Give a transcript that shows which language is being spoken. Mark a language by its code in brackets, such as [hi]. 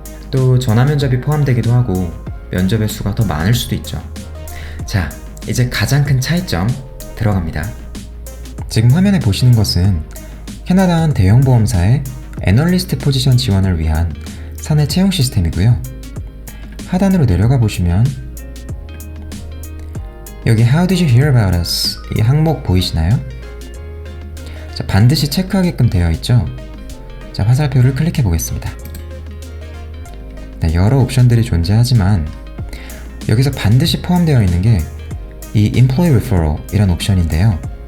[ko] 또 전화 면접이 포함되기도 하고 면접의 수가 더 많을 수도 있죠. 자, 이제 가장 큰 차이점 들어갑니다. 지금 화면에 보시는 것은 캐나다 한 대형 보험사의 애널리스트 포지션 지원을 위한 사내 채용 시스템이고요. 하단으로 내려가 보시면 여기 [en] How did you hear about us? [ko] 이 항목 보이시나요? 자, 반드시 체크하게끔 되어 있죠? 자, 화살표를 클릭해 보겠습니다. 네, 여러 옵션들이 존재하지만 여기서 반드시 포함되어 있는 게 이 Employee Referral 이란 옵션인데요.